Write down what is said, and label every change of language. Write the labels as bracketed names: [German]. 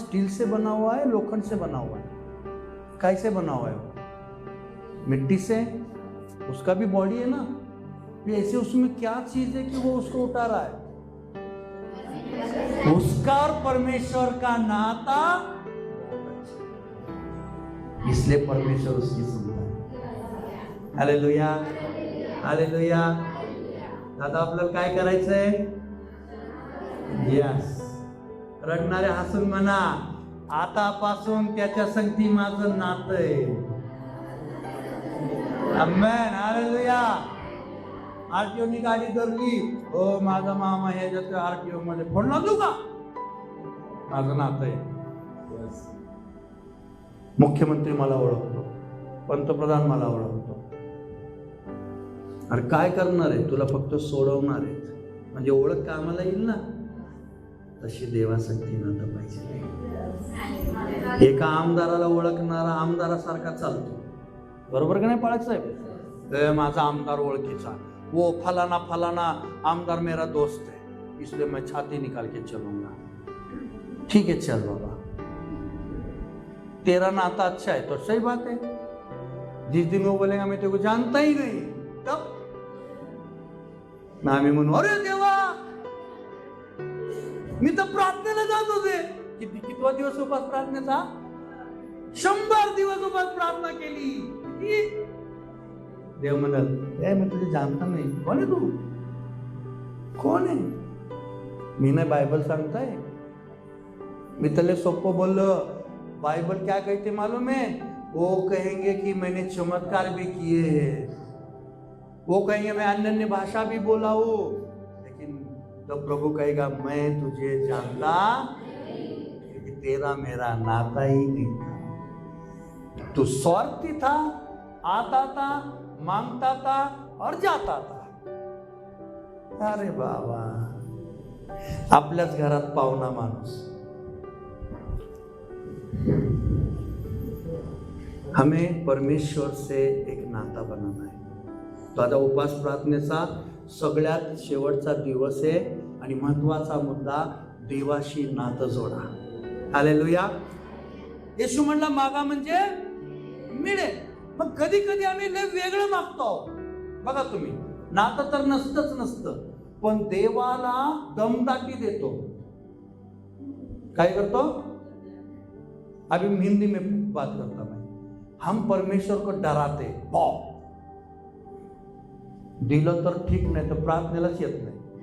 [Hindi] Steel से बना हुआ है, लोखंड से बना हुआ है? कैसे बना हुआ है वो? मिट्टी से. उसका भी बॉडी है ना. ऐसे उसमें क्या चीज है कि वो उसको उठा रहा है? उसका और परमेश्वर का नाता, इसलिए परमेश्वर उसकी सुनता है. Hallelujah, hallelujah. [Marathi] दादा आपल्याला काय करायचंय? यस. रडणारे हसून म्हणा, आतापासून त्याच्या संगती माझं नातं आहे. आमेन. हालेलुया. आरटीओनी गाडी धरली, हो माझा मामा ह्याच्यात आरटीओ मध्ये फोन लावू का? माझं नातं आहे. मुख्यमंत्री मला ओळखतो, पंतप्रधान मला ओळखतो. अरे काय करणार आहे? तुला फक्त सोडवणार आहेत. म्हणजे ओळख कामाला येईल ना. तशी देवासाठी नातं पाहिजे. एका आमदाराला ओळखणारा आमदारासारखा चालतो. बरोबर का नाही पाळक साहेब? माझा आमदार ओळखीचा, [Hindi] वो फलाना फलाना आमदार मेरा दोस्त है, इसलिए मैं छाती निकाल के चलूंगा. ठीक है चल बाबा, तेरा नाता अच्छा है तो सही बात है. जिस दिन वो बोलेगा मैं तेरे को जानता ही नहीं, [Marathi] तब आम्ही म्हणू अरे देवा मी तर प्रार्थनेला जात होते. कितवा दिवस उपास प्रार्थनेचा? 100 दिवस उपास प्रार्थना केली. देव म्हणाल मी तुझे जानता नाही. कोण आहे तू? कोण आहे? मी नाही बायबल सांगताय. मी त्याला सोपं बोललो. [Hindi] बाइबल क्या कहते मालूम है? वो कहेंगे कि मैंने चमत्कार भी किए हैं, वो कहेंगे मैं अन्य भाषा भी बोला हूं, लेकिन तो प्रभु कहेगा मैं तुझे जानता क्योंकि तेरा मेरा नाता ही नहीं था. तू स्वार्थी था, आता था, मांगता था और जाता था. अरे बाबा [Marathi] आपल्याच घरात पाहुणा माणूस. [Hindi] हमें परमेश्वर से एक नाता बनाना है. [Marathi] तो आता उपास प्रार्थनेचा सगळ्यात शेवटचा दिवस आहे आणि महत्वाचा मुद्दा देवाशी नातं जोडा. हालेलुया. येशू म्हणला मागा म्हणजे मिळेल. मग कधी कधी आम्ही लय वेगळं मागतो. बघा तुम्ही, नातं तर नसतं, पण देवाला दमदाटी देतो. काय करतो? [Hindi] अभी हिंदी में बात करता मैं. हम परमेश्वर को डराते. [Marathi] दिलं तर ठीक, नाही तर प्रार्थनेलाच येत नाही.